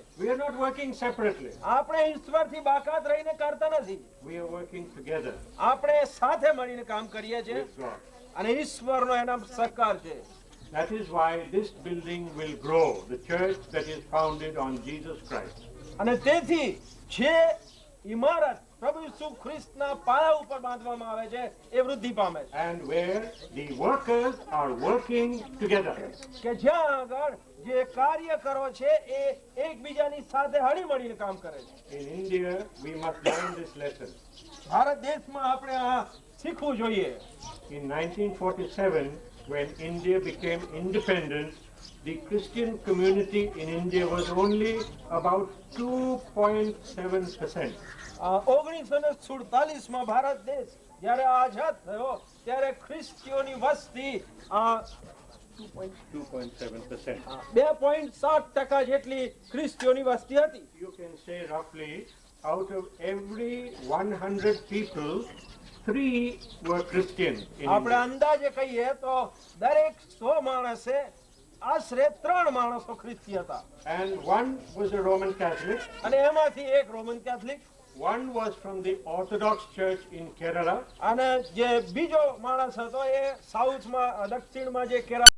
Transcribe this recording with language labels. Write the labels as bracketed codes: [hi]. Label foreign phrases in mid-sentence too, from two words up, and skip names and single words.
[en] We are not working separately. [gu] આપણે ઈશ્વરથી બાકાત રહીને કરતા નથી. [en] We are working together [gu] આપણે સાથે મળીને કામ કરીએ છીએ [en] with God. [gu] અને ઈશ્વરનો એના સહકાર છે. [en] That is why this building will grow, the church that is founded on Jesus Christ. [gu] અને તેથી જે ઇમારત પ્રભુ ઈસુ ખ્રિસ્તના પાયા ઉપર બાંધવામાં આવે છે એ વૃદ્ધિ પામે છે. [en] And where the workers are working together. [gu] કે જ્યાં આગળ જે કાર્યકરો છે એ એકબીજાની સાથે હળીમળીને કામ કરે છે. [en] In India, we must learn this lesson. [gu] ભારત દેશમાં આપણે આ શીખવું જોઈએ. [en] In 1947, when India became independent, the Christian community in India was only about 2.7%. [gu] 1947માં ભારત દેશ જ્યારે આઝાદ થયો ત્યારે ખ્રિસ્તીઓની વસ્તી 2.7%. 2.7% જેટલી ખ્રિસ્તીઓની વસ્તી હતી. [en] You can say roughly out of every 100 people, 3 were Christian in [gu] આપણે [en] India. [gu] અંદાજે કહીએ તો દરેક 100 માણસે આશરે 3 માણસો ખ્રિસ્તી હતા. [en] And one was a Roman Catholic, [gu] અને એમાંથી એક રોમન કેથલિક [en] one was from the Orthodox Church in Kerala, [gu] અને જે બીજો માણસ હતો એ સાઉથમાં દક્ષિણમાં જે કેરળ